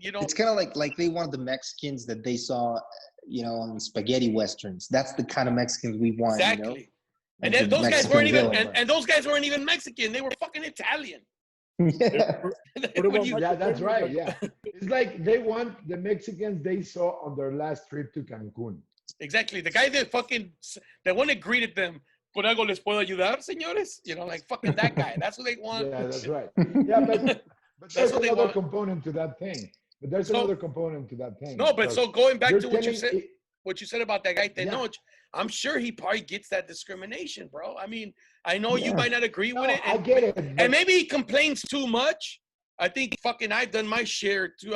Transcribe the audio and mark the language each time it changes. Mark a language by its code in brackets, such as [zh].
[en] It's kind of like they wanted the Mexicans that they saw, on spaghetti westerns. That's the kind of Mexicans we want. Exactly. And then those guys weren't even and those guys weren't even Mexican. They were fucking Italian. Yeah. That's right. Yeah. It's like they want the Mexicans they saw on their last trip to Cancun. Exactly. The guy the one that greeted them, [es] ¿Con algo les puedo ayudar, señores? [en] Like fucking that guy. That's what they want. Yeah, that's right. Yeah, but there's another component to that thing. No, but so going back to what you said about that guy Tenoch, I'm sure he probably gets that discrimination, bro. I mean, I know you might not agree with it. I get it. And maybe he complains too much. I think fucking I've done my share too.